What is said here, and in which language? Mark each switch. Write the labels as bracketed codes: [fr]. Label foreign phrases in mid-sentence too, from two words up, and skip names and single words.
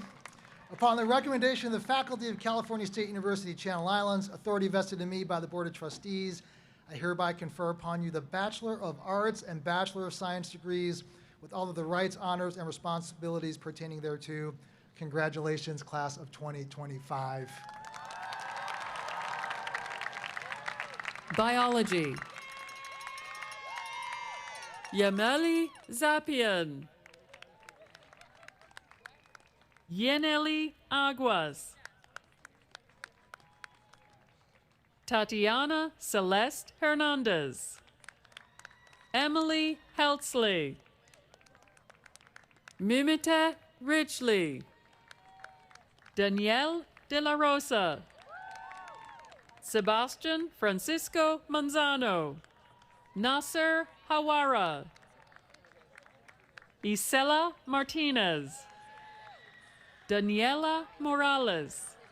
[en] Upon the recommendation of the faculty of California State University Channel Islands, authority vested in me by the Board of Trustees, I hereby confer upon you the Bachelor of Arts and Bachelor of Science degrees with all of the rights, honors, and responsibilities pertaining thereto. Congratulations, class of 2025. Biology. Yameli Zapian. Yeneli Aguas. Tatiana Celeste Hernandez. Emily Heltzley. Mimite Richley. Danielle De La Rosa. Sebastian Francisco Manzano. Nasser Hawara. Isela Martinez. Daniela Morales.